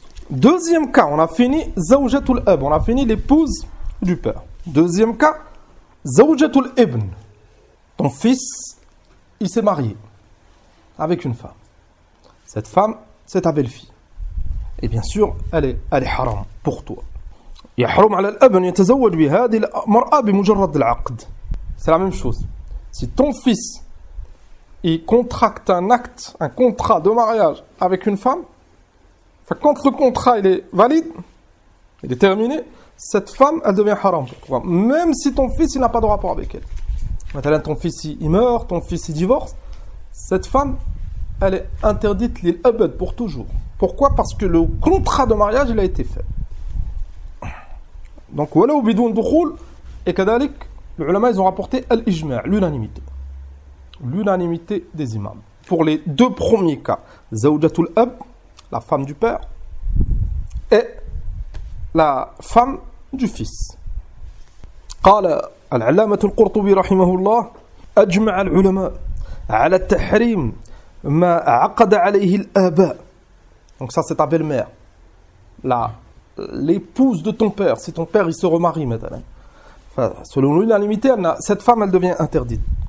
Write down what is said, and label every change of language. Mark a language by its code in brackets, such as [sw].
[fr] Deuxième cas, on a fini Zawjatul Ab, on a fini l'épouse du père. Deuxième cas, Zawjatul Ibn. Ton fils, il s'est marié avec une femme. Cette femme, c'est ta belle-fille. Et bien sûr, elle est haram pour toi. [ar] يحرم على الأب أن يتزوج بهذه المرأة بمجرد العقد. [fr] C'est la même chose. Si ton fils il contracte un contrat de mariage avec une femme, quand le contrat il est valide, il est terminé, cette femme elle devient haram pour toi. Même si ton fils il n'a pas de rapport avec elle. Maintenant ton fils il meurt, ton fils il divorce, cette femme elle est interdite [ar] lil abad [fr] pour toujours. Pourquoi? Parce que le contrat de mariage il a été fait. Donc voilà ou [ar] bidoun dukhul [fr] et kadalik les ulama ils ont rapporté al-ijma', l'unanimité. L'unanimité des imams. Pour les deux premiers cas, zawjatul ab, la femme du père, et la femme du fils. [ar] قال العلامة القرطبي رحمه الله أجمع العلماء على التحريم ما عقد عليه الآباء. [fr] Donc ça c'est ta belle-mère, l'épouse de ton père. Si ton père il se remarie maintenant, enfin, selon l'unanimité, cette femme elle devient interdite.